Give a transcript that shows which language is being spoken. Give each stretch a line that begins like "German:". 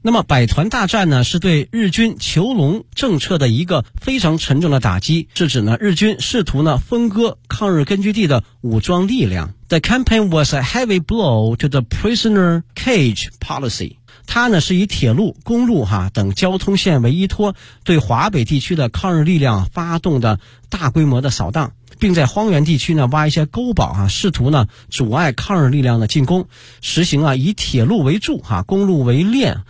Chinese: 那么百团大战呢是对日军囚笼政策的一个非常沉重的打击，是指呢日军试图呢分割抗日根据地的武装力量。
English: The campaign was a heavy blow to the prisoner cage policy.
Chinese: 它呢是以铁路、公路等交通线为依托，对华北地区的抗日力量发动的大规模的扫荡，并在荒原地区呢挖一些沟堡试图呢阻碍抗日力量的进攻，实行以铁路为柱公路为链。